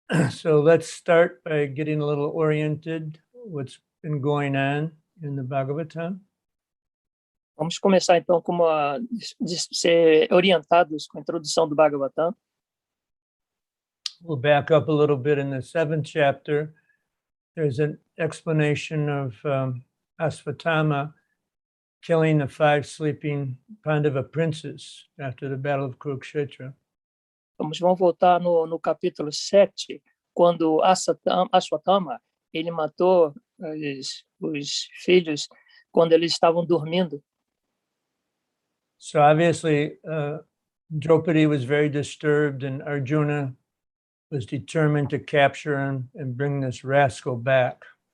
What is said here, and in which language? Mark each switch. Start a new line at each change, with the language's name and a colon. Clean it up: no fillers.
English: So let's start by getting a little oriented what's been going on in the Bhagavatam.
Portuguese: Vamos começar então com ser orientados com a introdução do Bhagavatam.
English: We'll back up a little bit in the 7th chapter. There's an explanation of Asvatthama killing the 5 sleeping Pandava princes after the Battle of Kurukshetra.
Portuguese: Vamos voltar no capítulo 7, quando Asvatthama ele matou os filhos quando eles estavam dormindo.
English: So obviously, Draupadi was very disturbed, and Arjuna was determined to capture him and bring this rascal back.